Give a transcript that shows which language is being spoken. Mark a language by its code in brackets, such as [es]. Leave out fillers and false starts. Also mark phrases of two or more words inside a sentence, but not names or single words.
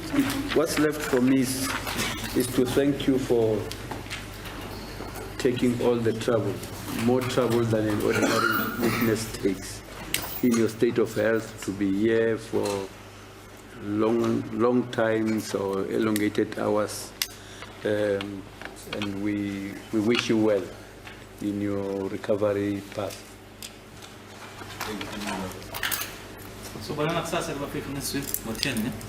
[en] What's left for me is to thank you for taking all the trouble, more trouble than an ordinary witness takes in your state of health, to be here for long times or elongated hours. And we wish you well in your recovery path. [nd] So bana kusasa libafika [en] next week [nd] ngo-10 ne?